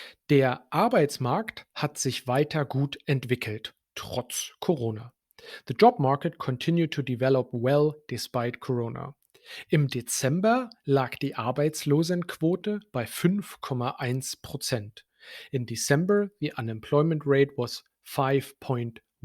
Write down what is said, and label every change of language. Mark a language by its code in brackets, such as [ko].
[de] Der Arbeitsmarkt hat sich weiter gut entwickelt, trotz Corona. [en] The job market continued to develop well despite Corona. [de] Im Dezember lag die Arbeitslosenquote bei 5,1%. [en] In December, the unemployment rate was 5,1%.